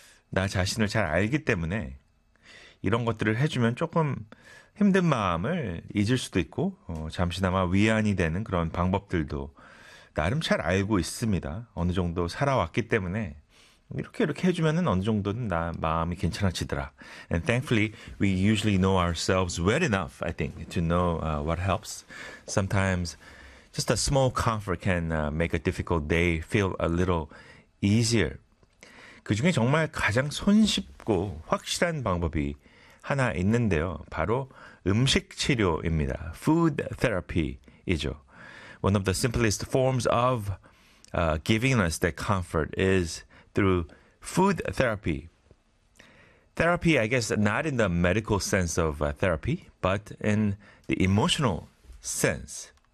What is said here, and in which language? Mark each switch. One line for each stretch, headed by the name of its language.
Korean: 나 자신을 잘 알기 때문에 이런 것들을 해주면 조금 힘든 마음을 잊을 수도 있고 잠시나마 위안이 되는 그런 방법들도 나름 잘 알고 있습니다. 어느 정도 살아왔기 때문에 이렇게 해주면은 어느 정도는 나 마음이 괜찮아지더라.
English: And thankfully, we usually know ourselves well enough, I think, to know what helps. Sometimes, just a small comfort can make a difficult day feel a little easier.
Korean: 그 중에 정말 가장 손쉽고 확실한 방법이 하나 있는데요. 바로 음식 치료입니다. Food therapy이죠.
English: One of the simplest forms of giving us that comfort is through food therapy. Therapy, I guess, not in the medical sense of therapy, but in the emotional sense.